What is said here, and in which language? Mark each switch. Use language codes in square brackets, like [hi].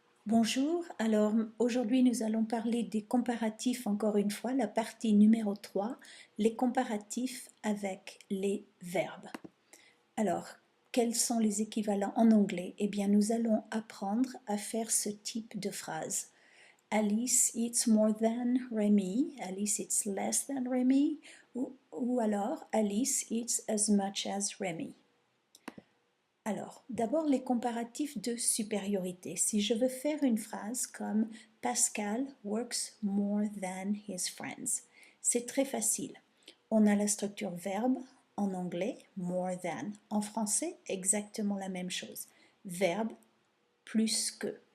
[fr] Bonjour, alors aujourd'hui nous allons parler des comparatifs encore une fois, la partie numéro 3, les comparatifs avec les verbes. Alors, quels sont les équivalents en anglais? Eh bien, nous allons apprendre à faire ce type de phrase. [en] Alice eats more than Remy, Alice eats less than Remy, [fr] ou alors [en] Alice eats as much as Remy. [fr] Alors, d'abord les comparatifs de supériorité. Si je veux faire une phrase comme [en] Pascal works more than his friends, [fr] c'est très facile. On a la structure verbe en anglais, more than. En français, exactement la même chose. Verbe plus que.